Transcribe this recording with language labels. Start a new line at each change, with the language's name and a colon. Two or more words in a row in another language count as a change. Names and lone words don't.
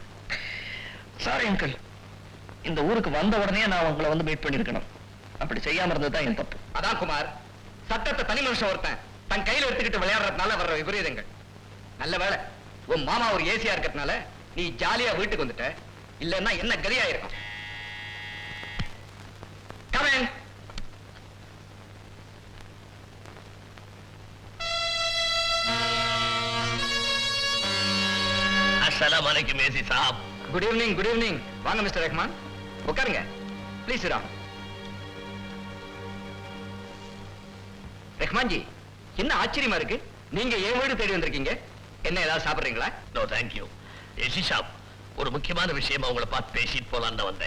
Tamil: சாரி அங்கிள், இந்த ஊருக்கு வந்த உடனே நான் உங்களை வந்து மீட் பண்ணிருக்கணும். அப்படி செய்யாம இருந்ததுதான் என் தப்பு. அதான் குமார், சட்டத்தை தனி மனுஷன் ஒருத்தன் தன் கையில எடுத்துக்கிட்டு விளையாடுறதுனால வர்ற விபரீதங்கள். நல்ல வேலை உன் மாமா ஒரு ஏசியா இருக்கிறதுனால நீ ஜாலியா வீட்டுக்கு வந்துட்ட. இல்லன்னா என்ன கதியா இருக்கும்.
English: Come in.
Urdu: अस्सलाम वालेकुम एसी साहब.
English: Good evening, good evening.
Tamil: வாங்க மிஸ்டர் ரஹ்மான், உட்காருங்க.
English: Please sit down.
Tamil: ரஹ்மான் ஜி, என்ன ஆச்சரியமா இருக்கு, நீங்க ஏன் வீடு தேடி வந்திருக்கீங்க? என்ன ஏதாவது சாப்பிடுறீங்களா?
English: No thank you.
Tamil: ஏசி சாப், ஒரு முக்கியமான விஷயமா உங்களை பார்த்து பேசிட்டு போலான்னு வந்தேன்.